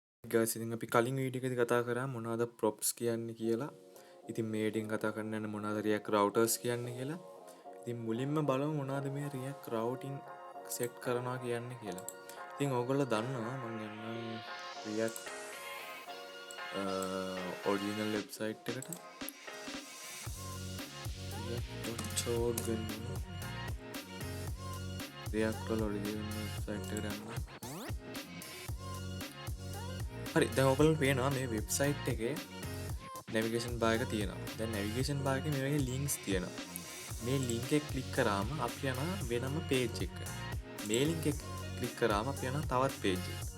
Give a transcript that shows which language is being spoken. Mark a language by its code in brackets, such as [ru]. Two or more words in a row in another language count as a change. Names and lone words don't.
[si] ගාස් ඉතින් අපි කලින් වීඩියෝ එකේදී කතා කරා මොනවද props කියන්නේ කියලා. ඉතින් මේ වීඩියෝෙන් කතා කරන්න යන මොනවද React routers කියන්නේ කියලා. ඉතින් මුලින්ම බලමු මොනවද මේ React routing set කරනවා කියන්නේ කියලා. ඉතින් ඕගොල්ලෝ දන්නවා මම යන්නම් React [en] original website [si] එකට. react.org React වල [en] original website [si] එකට යන්න. හරි දැන් ඔයගොල්ලන්ට පේනවා මේ වෙබ්සයිට් එකේ [en] navigation bar [si] එක තියෙනවා. දැන් [en] navigation bar [si] එකේ මේ වගේ links තියෙනවා. මේ link එක ක්ලික් කරාම අපි යනවා වෙනම page එකකට. මේ link එක ක්ලික් කරාම අපි යනවා තවත් page එකකට.